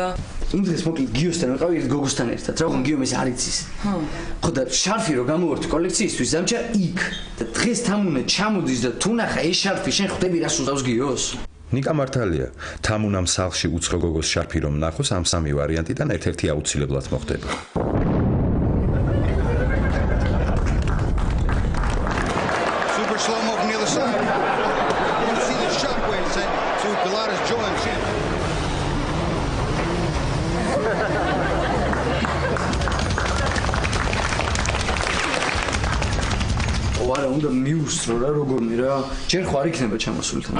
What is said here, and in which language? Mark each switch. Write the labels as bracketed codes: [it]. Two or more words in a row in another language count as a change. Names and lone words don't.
[ka] იმ დღეს მოკლედ გიოსთან ვიყავი ერთ გოგოსთან ერთად რა ხო გიომ ეს არ იცის ხო და შარფი რო გამოვართ კოლექციისთვის ამჭა იქ და დღეს თამუნა ჩამოდის და თუ ნახა ეს შარფი შენ ხვდები რას უსავს გიოს ნიკა მართალია თამუნამ სახლში უცხო გოგოს შარფი რომ ნახოს ამ სამი ვარიანტიდან ერთ-ერთი აუცილებლად მოხდება [en] Super slow-mo from the other side. [ka] ვარა უნდა მიუსწრო რა როგორმე რა ჯერ ხო არ იქნება ჩამოსული თან